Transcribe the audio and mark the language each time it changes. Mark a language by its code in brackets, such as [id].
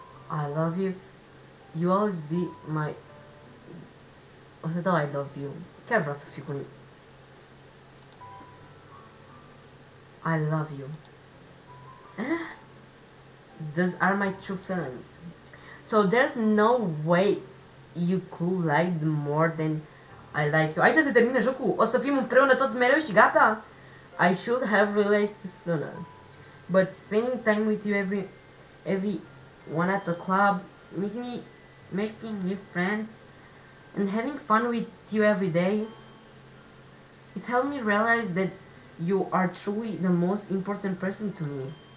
[en] I love you. You always be my... [ro] O să dau [en] I love you. [ro] Chiar vreau să fiu cu... [en] I love you. Those are my true feelings. So there's no way you could like more than I like you. [ro] Aici se termină jocul. O să fim împreună tot mereu și gata? [en] I should have realized this sooner. But spending time with you every one at the club, making new friends, and having fun with you every day, it helped me realize that you are truly the most important person to me.